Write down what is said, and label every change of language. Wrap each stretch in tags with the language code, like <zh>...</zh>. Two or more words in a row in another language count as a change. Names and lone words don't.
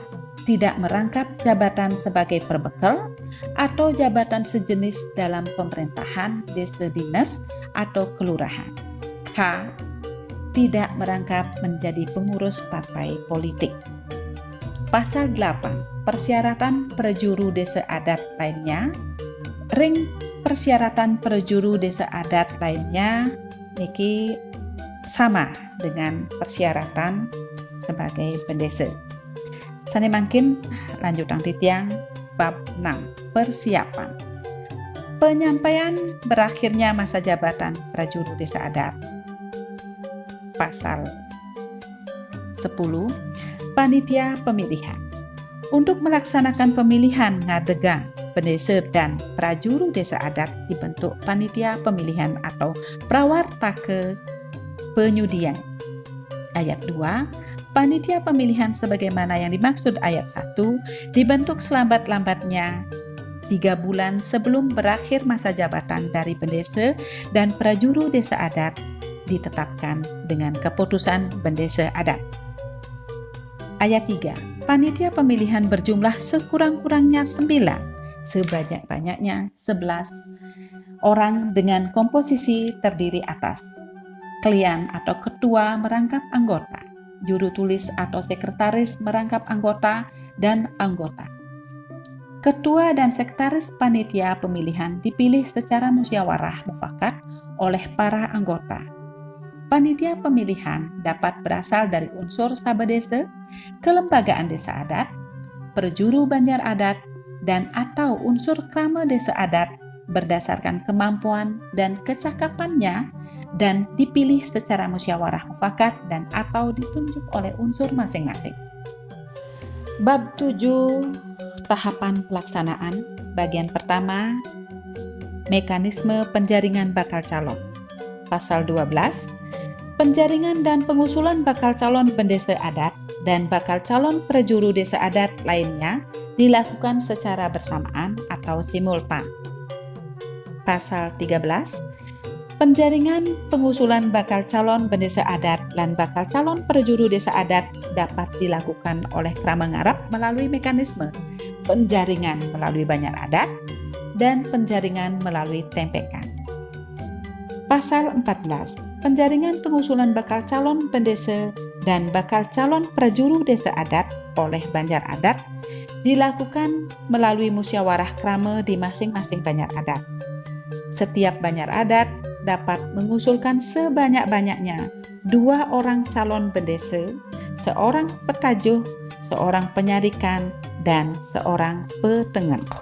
<id>Tidak merangkap jabatan sebagai perbekal atau jabatan sejenis dalam pemerintahan, desa dinas, atau kelurahan. K. Tidak merangkap menjadi pengurus partai politik. Pasal 8. Persyaratan perjuru desa adat lainnya. Ring persyaratan perjuru desa adat lainnya niki sama dengan persyaratan sebagai pendesa.</id> <ban>Sane mangkin lanjutan titiang bab 6.</ban> <id>Persiapan. Penyampaian berakhirnya masa jabatan prajuru desa adat. Pasal 10. Panitia pemilihan. Untuk melaksanakan pemilihan ngadegang pendesa dan prajuru desa adat dibentuk panitia pemilihan atau prawartaka penyudian. Ayat 2. Panitia pemilihan sebagaimana yang dimaksud ayat 1 dibentuk selambat-lambatnya 3 bulan sebelum berakhir masa jabatan dari pendesa dan prajuru desa adat ditetapkan dengan keputusan pendesa adat. Ayat 3. Panitia pemilihan berjumlah sekurang-kurangnya 9, sebanyak-banyaknya 11 orang dengan komposisi terdiri atas klian atau ketua merangkap anggota, juru tulis atau sekretaris merangkap anggota, dan anggota. Ketua dan sekretaris panitia pemilihan dipilih secara musyawarah mufakat oleh para anggota. Panitia pemilihan dapat berasal dari unsur sabedesa, kelembagaan desa adat, perjuru banjar adat, dan atau unsur krama desa adat berdasarkan kemampuan dan kecakapannya dan dipilih secara musyawarah mufakat dan atau ditunjuk oleh unsur masing-masing. Bab 7. Tahapan pelaksanaan. Bagian pertama, mekanisme penjaringan bakal calon. Pasal 12. Penjaringan dan pengusulan bakal calon pendesa adat dan bakal calon prajuru desa adat lainnya dilakukan secara bersamaan atau simultan. Pasal 13. Penjaringan pengusulan bakal calon pendesa adat dan bakal calon prajuru desa adat dapat dilakukan oleh krama ngarap melalui mekanisme penjaringan melalui banjar adat dan penjaringan melalui tempekan. Pasal 14. Penjaringan pengusulan bakal calon pendesa dan bakal calon prajuru desa adat oleh banjar adat dilakukan melalui musyawarah krama di masing-masing banjar adat. Setiap banjar adat dapat mengusulkan sebanyak-banyaknya 2 orang calon pendesa, seorang petajuh, seorang penyarikan, dan seorang petengen.</id>